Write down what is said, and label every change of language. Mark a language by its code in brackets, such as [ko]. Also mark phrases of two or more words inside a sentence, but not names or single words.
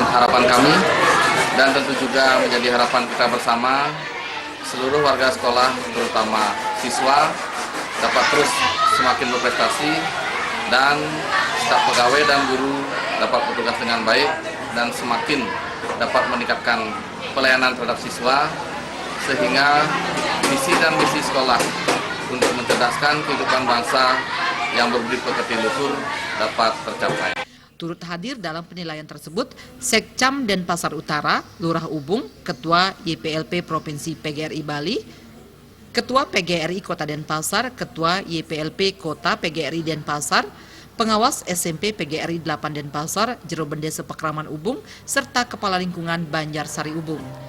[id] Harapan kami dan tentu juga menjadi harapan kita bersama seluruh warga sekolah terutama siswa dapat terus semakin berprestasi dan staf pegawai dan guru dapat bertugas dengan baik dan semakin dapat meningkatkan pelayanan terhadap siswa sehingga visi dan misi sekolah untuk mencerdaskan kehidupan bangsa yang berbudi pekerti luhur dapat tercapai. Turut hadir dalam penilaian tersebut Sekcam Denpasar Utara, Lurah Ubung, Ketua YPLP Provinsi PGRI Bali, Ketua PGRI Kota Denpasar, Ketua YPLP Kota PGRI Denpasar, Pengawas SMP PGRI 8 Denpasar, Jero Bendesa Pekraman Ubung, serta Kepala Lingkungan Banjarsari Ubung.